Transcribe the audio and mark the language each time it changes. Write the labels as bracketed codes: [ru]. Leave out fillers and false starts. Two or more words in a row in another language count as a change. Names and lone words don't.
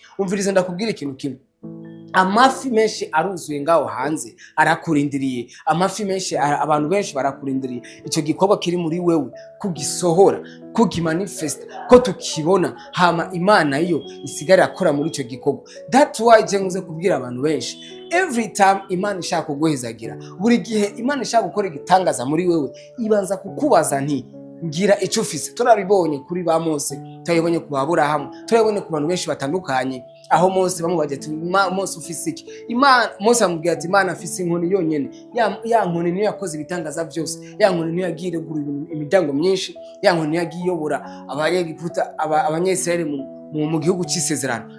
[rn] Umvirize ndakubwira ikintu kimwe, amafi menshi aruzuye ngaho hanze arakurindiriye, amafi menshi abantu benshi barakurindiriye. Icyo gikorwa kiri muri wewe kugisohora, kugimanifesta, ko tukibona, hama Imana iyo isigara akora muri icyo gikorwa. [en] That's why [rn] je nguze kubwira abantu benshi, [en] every time [rn] Imana ishaka kuguhezagira, buri gihe Imana ishaka gukora igitangaza muri wewe, ibanza kukubaza nti ngira icyo ufise. Turabibonye kuri ba Mose, turabibonye ku Aburahamu, turabibonye ku bantu benshi batandukanye, aho Mose bamubaje ati Mose ufise iki? Mose amubwira ati Imana afise inkoni yonyene. Ya nkoni niyo yakoze ibitangaza byose, ya nkoni niyo yagiye gura imiryango myinshi, ya nkoni niyo yagiye yobora abanyegiputa abanyesirayeli mu gihugu cy'isezerano.